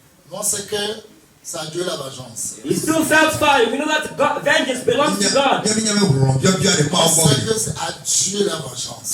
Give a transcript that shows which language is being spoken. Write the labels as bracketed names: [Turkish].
[French] On sait que c'est à Dieu la vengeance. [English] He still felt fire. We know that vengeance belongs to God. [French] On sait que c'est à Dieu la vengeance.